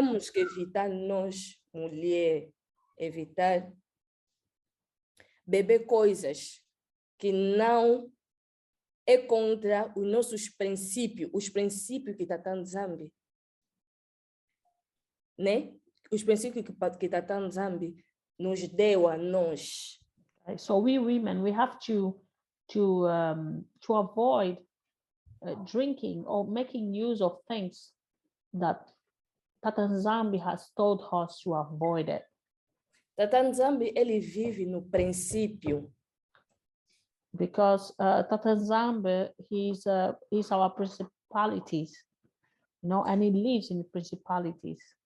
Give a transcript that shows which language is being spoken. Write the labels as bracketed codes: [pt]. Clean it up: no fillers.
[pt] Temos que evitar nós, mulher, evitar beber coisas que não é contra os nossos princípios, os princípios que Yah Nzambe, né? Os princípios que Yah Nzambe nos deu a nós. [en] Right, so we women, we have to avoid drinking or making use of things that Yah Nzambe has told us to avoid it. [pt] Yah Nzambe, ele vive no princípio. [en] Because Yah Nzambe, he's our principalities, you know, and he lives in principalities.